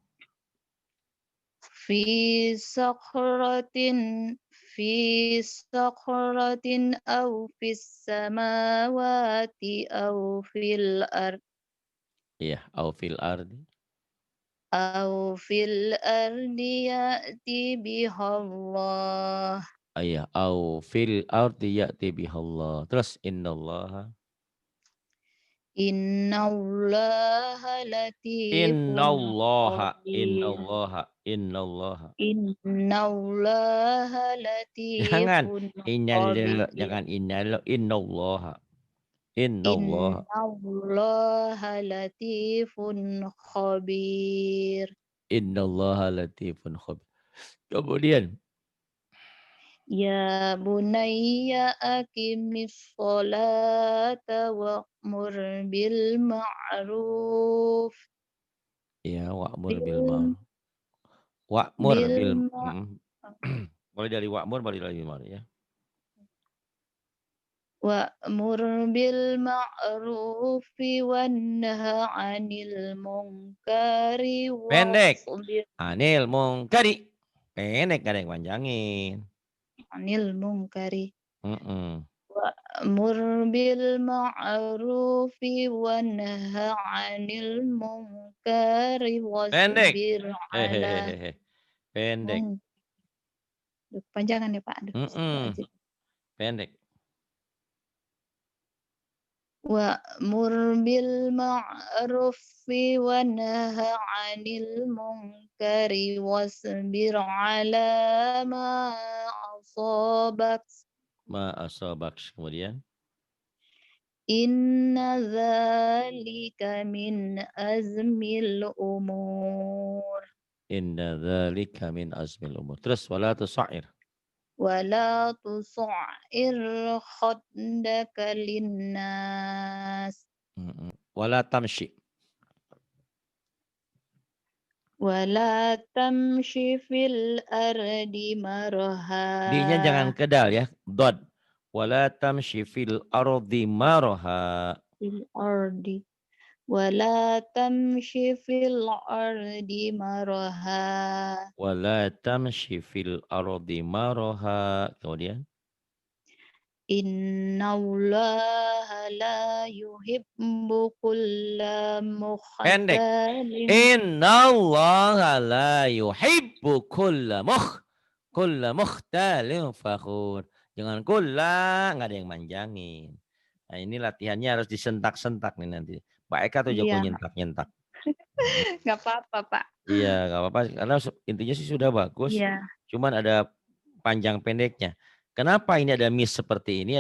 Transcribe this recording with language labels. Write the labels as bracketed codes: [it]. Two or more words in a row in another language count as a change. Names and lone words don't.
[ar] في صخرة في صخرة أو في السماوات أو في الأرض Iya, أو في الأرض. يأت بها الله. Iya, أو في الأرض يأت بها الله. [id] Terus innallaha. [ar] إن الله لطيف إن الله. خبير. إن الله. إن الله. إن الله [id] Jangan [ar] لطيف إن خبير. jangan إن الله. إن الله. إن الله لطيف خبير. إن الله لطيف خبير. [id] Kemudian [ar] يا بني أقم الصلاة وأمر بالمعروف يا وأمر بال بال معروف. وأمر بال بال ما-- [id] mulai dari wa'mur balik lagi ma'ruf ya. [ar] وأمر بالمعروف وانه عن المنكر [id] Pendek. [ar] واصبر عن المنكر. [id] Pendek gak ada yang panjangin. [ar] عن المنكر. Mm-mm. وأمر بالمعروف وانه عن المنكر [id] Pendek. [ar] واصبر على [id] Hehehehe. Pendek. mung Duh, kepanjangan ya Pak, aduh Mm-mm. [ar] أستغفر الله العظيم. [id] Pendek. [ar] وأمر بالمعروف وانه عن المنكر واصبر على ما أصابك. ما أصابك. [id] Kemudian. [ar] إن ذلك من عزم الأمور. إن ذلك من عزم الأمور. Terus ولا تصعر. ولا تصعر خدك للناس. Mm-mm. ولا تمش. ولا تمش في الأرض [id] Di-nya [ar] مرحا. [id] jangan kedal ya. Dod. [ar] ولا تمش في الأرض مرحا. في الأرض. ولا تمش في الأرض مرحا. ولا تمش في الأرض مرحا. [id] Kemudian. [ar] إن الله لا يحب كل [id] Pendek. [ar] مختال. إن الله لا يحب كل مختال فخور. [id] Jangan kulla, nggak ada yang manjangin. Nah ini latihannya harus disentak-sentak nih nanti. Pak Eka tuh jago Iya, nyentak-nyentak. nggak apa-apa, Pak. Iya, nggak apa-apa. Karena intinya sih sudah bagus. Iya, Cuman ada panjang pendeknya. Kenapa ini ada miss seperti ini?